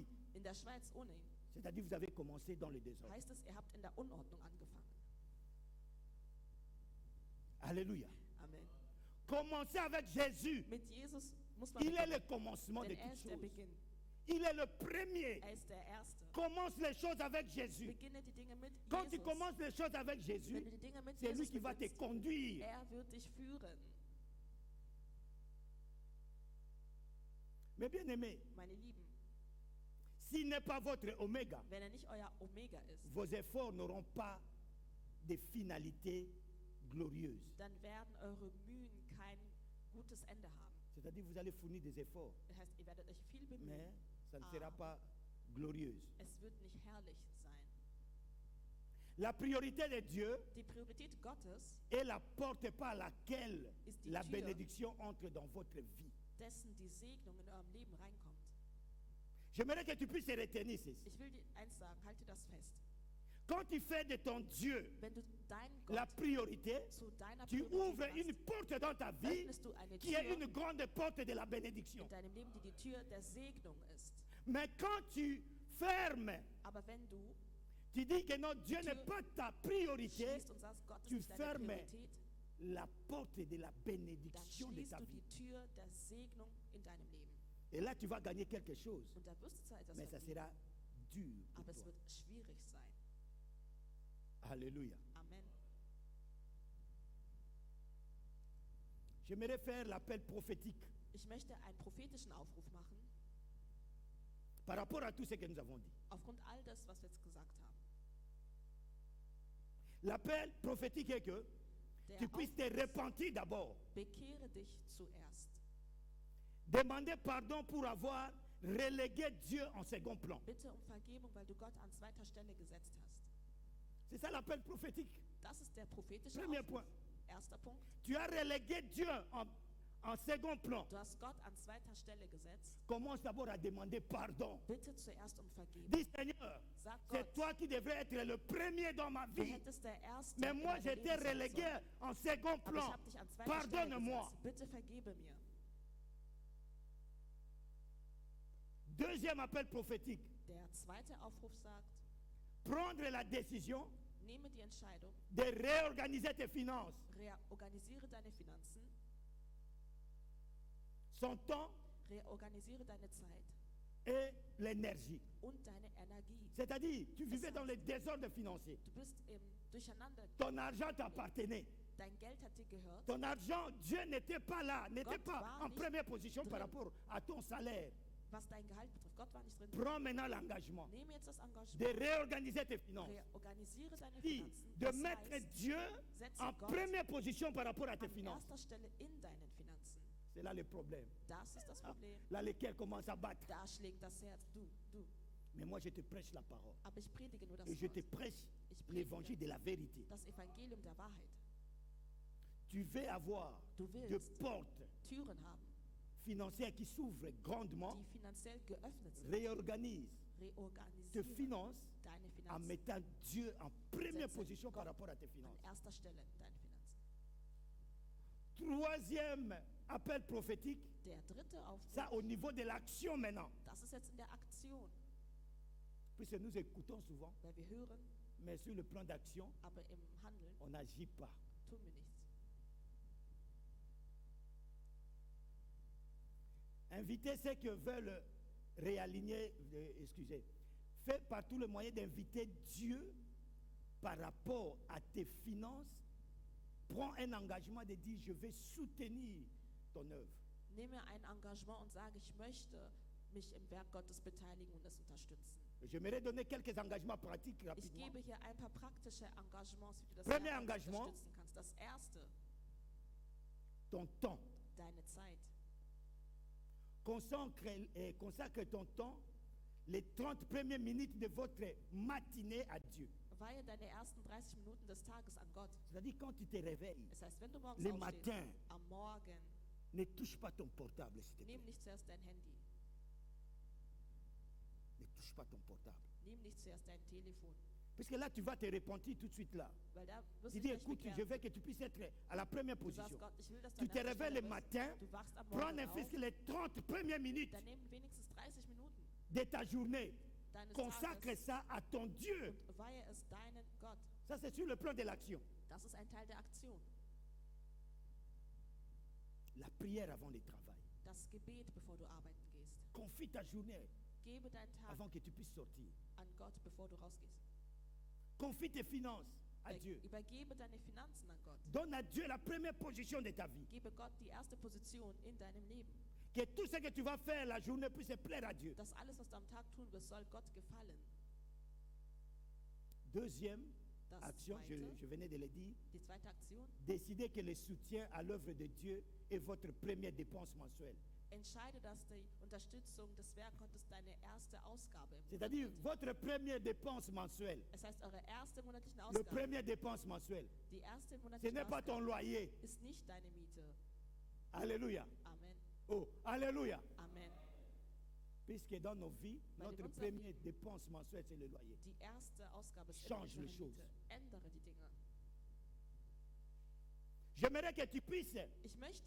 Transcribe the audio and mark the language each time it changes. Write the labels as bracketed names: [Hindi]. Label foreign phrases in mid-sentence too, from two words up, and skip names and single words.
[German] in der Schweiz ohne ihn, [French] c'est-à-dire vous avez commencé dans le désordre. [German] heißt es, ihr habt in der Unordnung angefangen. [French] Alléluia. [German] Amen. [French] Commencez avec Jésus. [German] Mit Jesus muss man [French] Il est le [German] beginnen, [French] commencement de [German] denn er [French] toutes [German] ist der [French] choses. [German] Beginn. [French] Il est le premier. [German] Er ist der Erste. [French] Commence les choses avec Jésus. [German] Beginne die Dinge mit [French] Quand tu [German] Jesus. [French] commences les choses avec [German] Wenn [French] Jésus, [German] du die Dinge mit [French] c'est lui [German] Jesus [French] qui va te [German] beginnst, [French] conduire. [German] er wird dich führen. [French] Mais bien aimé, [German] Meine Lieben, [French] s'il n'est pas votre oméga, [German] wenn er nicht euer Omega ist, [French] vos efforts n'auront pas de finalité glorieuse. [German] dann werden eure Mühen kein gutes Ende haben. [French] C'est-à-dire vous allez fournir des efforts, [German] Das heißt, ihr werdet euch viel [French] mais [German] bemühen. [French] ça ne sera pas glorieuse. [German] Es wird nicht herrlich sein. [French] La priorité de Dieu [German] Die Priorität Gottes, [French] est la porte par laquelle [German] Ist die [French] la [German] Tür. [French] bénédiction entre dans votre vie. [German] dessen die Segnung in eurem Leben reinkommt. [French] J'aimerais que tu puisses retenir ceci. [German] Ich will dir eins sagen, halte das fest. [French] Quand tu fais de ton Dieu [German] Wenn du deinen [French] la [German] Gott [French] priorité, [German] zu deiner [French] tu ouvres [German] Priorität [French] une [German] machst, [French] porte dans ta vie [German] öffnest du eine [French] qui est [German] Tür [French] une grande porte de la bénédiction. [German] in deinem Leben, die Tür der Segnung ist. [French] Mais quand tu fermes, [German] Aber wenn du [French] tu dis que non, Dieu [German] Tür [French] n'est pas ta priorité, [German] schließt und sagst, Gott ist [French] tu [German] nicht deine [French] fermes [German] Priorität, [French] la porte de la [German] dann [French] bénédiction de [German] schließt [French] ta [German] du [French] vie. [German] die Tür der Segnung in deinem Leben. [French] Et là, tu vas gagner quelque chose, [German] Und da wirst du zwar etwas [French] mais ça [German] verdienen, [French] sera dur pour [German] aber es [French] toi. [German] wird schwierig sein. [French] Alléluia. [German] Amen. [French] J'aimerais faire l'appel prophétique [German] Ich möchte einen prophetischen Aufruf machen, [French] par rapport à tout ce que nous avons dit. [German] aufgrund all das, was wir jetzt gesagt haben. [French] L'appel prophétique est que [German] Der [French] tu puisses te [German] Aufruf ist, [French] repentir d'abord. [German] bekehre dich zuerst. [French] Demander pardon pour avoir relégué Dieu en second plan. [German] Bitte um Vergebung, weil du Gott an zweiter Stelle gesetzt hast. [French] C'est ça l'appel prophétique. [German] Das ist der prophetische [French] Premier [German] Aufruf. [French] point. [German] Erster Punkt. [French] Tu as relégué Dieu en second plan. [German] Du hast Gott an zweiter Stelle gesetzt. [French] Commence d'abord à demander pardon. [German] Bitte zuerst um Vergebung. [French] Dis Seigneur, [German] Sag [French] c'est [German] Gott, [French] toi qui devrais être le premier dans ma [German] du [French] vie. [German] hättest der Erste [French] Mais [German] in [French] moi, [German] meinem [French] j'étais [German] Leben sein [French] relégué [German] sollen. [French] en second [German] Aber ich [French] plan. [German] habe dich an zweiter Stelle [French] Pardonne-moi. [German] gesetzt. Bitte vergebe mir. [French] Deuxième appel prophétique. [German] Der zweite Aufruf sagt, [French] Prendre la décision [German] nehme die Entscheidung, [French] de réorganiser tes finances, [German] reorganisiere deine Finanzen, [French] son temps [German] reorganisiere deine Zeit [French] et l'énergie. [German] und deine Energie. [French] C'est-à-dire, tu vivais dans le désordre financier. [German] Du bist im Durcheinander. [French] Ton argent t'appartenait. [German] Dein Geld hat dir gehört. [French] Ton argent, Dieu n'était pas là, n'était [German] Gott [French] pas [German] war [French] en [German] nicht [French] première position par [German] drin. [French] rapport à ton salaire. [German] Was dein Gehalt betrifft. Gott war nicht drin. [French] Prends maintenant l'engagement [German] Nehme jetzt das [French] de [German] Engagement. [French] réorganiser tes finances. [German] Reorganisiere deine [French] Dit [German] Finanzen. [French] de [German] Das [French] mettre [German] heißt, [French] Dieu [German] setze [French] en [German] Gott [French] première position par rapport à tes [German] an [French] finances. [German] erster Stelle in deinen Finanzen. [French] C'est là le problème. [German] Das ist das Ah, Problem. [French] là, lesquels commencent à battre. [German] Da schlägt das Herz. Du. [French] Mais moi, je te prêche la parole. [German] Aber ich predige nur das [French] Et je te [German] Wort. [French] prêche [German] Ich [French] l'évangile [German] predige [French] de la vérité. [German] das Evangelium der Wahrheit. [French] Tu veux avoir [German] Du [French] de [German] willst [French] portes [German] Türen haben, [French] financières qui s'ouvrent grandement. [German] die finanziell geöffnet sind. [French] Réorganise tes [German] Reorganisiere [French] finances [German] deine [French] en [German] Finanzen [French] mettant Dieu en première [German] Setze [French] position par [German] Gott [French] rapport à tes [German] an [French] finances. [German] erster Stelle deine Finanzen. [French] Troisième appel prophétique, [German] Der dritte Aufruf, [French] ça au niveau de l'action maintenant. [German] das ist jetzt in der Aktion, [French] Puisque nous écoutons souvent, [German] weil wir hören, [French] mais sur le plan d'action, [German] aber im Handeln [French] on n'agit pas. [German] tun wir nichts. [French] Inviter ceux qui veulent réaligner, excusez, fais par tous les moyens d'inviter Dieu par rapport à tes finances. Prends un engagement de dire, je vais soutenir ton œuvre. [German] Nehme ein Engagement und sage, ich möchte mich im Werk Gottes beteiligen und es unterstützen. [French] J'aimerais donner quelques engagements pratiques [German] Ich [French] rapidement. [German] gebe hier ein paar praktische Engagements, wie du das [French] Premier [German] Werk Gottes [French] Engagement. [German] unterstützen kannst. kannst. Das Erste, [French] ton temps. [German] deine Zeit. [French] Consacre ton temps, les 30 premières minutes de votre matinée à Dieu. [German] Weihe deine ersten 30 Minuten des Tages an Gott. [French] C'est-à-dire quand tu te réveilles, [German] Das heißt, wenn du morgens [French] le [German] aufstehst, [French] matin, [German] am Morgen, [French] ne touche pas ton portable, s'il te plaît. [German] nimm nicht zuerst dein Handy. [French] Ne touche pas ton portable. [German] Nimm nicht zuerst dein Telefon. [French] Parce que là, tu vas te repentir tout de suite là. [German] Weil da wirst [French] Tu [German] du [French] dis, [German] dich [French] écoute, [German] bekehren. [French] je veux que tu puisses être à la première [German] Du [French] position. [German] sagst Gott, ich will, dass du [French] Tu [German] an [French] te [German] erster [French] réveilles [German] Stelle [French] le [German] bist. [French] matin, [German] Du wachst am [French] prends [German] Morgen [French] ne [German] auf, [French] fût-ce que les 30 premières minutes [German] dann nimm wenigstens 30 Minuten [French] de ta journée. [German] deines [French] Consacre [German] Tages [French] ça à ton Dieu. [German] und weihe es deinen Gott. [French] Ça, c'est sur le plan de l'action. [German] Das ist ein Teil der Aktion. [French] La prière avant le travail. [German] Das Gebet, bevor du arbeiten gehst. [French] Confie ta journée [German] Gebe deinen Tag [French] avant que tu puisses sortir. [German] an Gott, bevor du rausgehst. [French] Confie tes finances à Dieu. [German] Übergebe deine Finanzen an Gott. [French] Donne à Dieu la première position de ta vie. [German] Gebe Gott die erste Position in deinem Leben. [French] Que tout ce que tu vas faire la journée puisse plaire à Dieu. [German] Dass alles, was du am Tag tun wirst, soll Gott gefallen. [French] Deuxième [German] Das [French] action, [German] zweite, [French] je venais de le dire, [German] die zweite Aktion, [French] décidez que le soutien à l'œuvre de Dieu est votre première dépense mensuelle. [German] entscheide, dass die Unterstützung des Werk Gottes deine erste Ausgabe im Monat [French] C'est-à-dire [German] wird. [French] votre première dépense mensuelle. [German] Es heißt, eure erste monatliche [French] Le [German] Ausgabe, [French] première dépense mensuelle. [German] die erste [French] Ce [German] monatliche [French] n'est pas ton [German] Ausgabe [French] loyer. [German] ist nicht deine Miete. [French] Alléluia. [German] Amen. [French] Oh, alléluia. [German] Amen. [French] Puisque dans nos vies, [German] Weil in [French] notre [German] unserer [French] première dépense mensuelle, c'est le loyer. [German] Die erste Ausgabe ist [French] Change [German] immer [French] les [German] deine [French] choses. [German] Miete. Ändere die Dinge. [French] J'aimerais que tu puisses [German] Ich möchte,